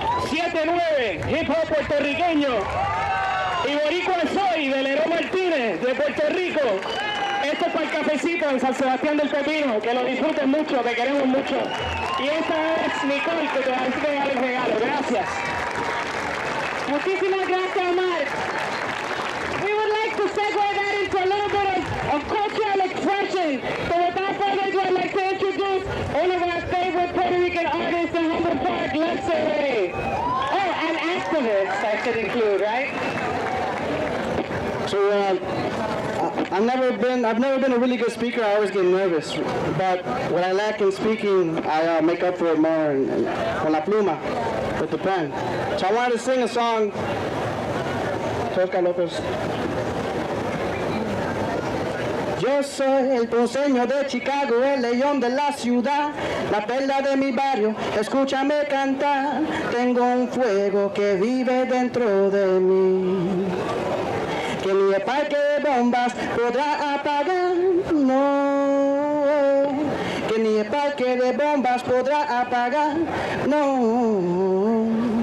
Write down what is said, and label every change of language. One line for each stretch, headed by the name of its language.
Spanish: 7-9, hip hop puertorriqueño. Y Boricua Soy, de Leró Martínez, de Puerto Rico. Esto es para el cafecito en San Sebastián del Pepino, que lo disfruten mucho, te queremos mucho. Y esta es Nicole, que te va a entregar el regalo. Gracias. Muchísimas gracias, Omar.
English: We would like to segue that into a little bit of cultural expression. So without further ado, I'd like to introduce one of our favorite Puerto Rican artists in Humboldt Park, Let's Say. Oh, and activists, I should include, right? So I've never been a really good speaker. I always get nervous, but what I lack in speaking, I make up for it more
Spanish: con la pluma,
English: with the pen. So I wanted to sing a song. Oscar Lopez.
Spanish: Yo soy el ponceño de Chicago, el león de la ciudad, la perla de mi barrio, escúchame cantar. Tengo un fuego que vive dentro de mí, que ni el parque de bombas podrá apagar, no, que ni el parque de bombas podrá apagar, no.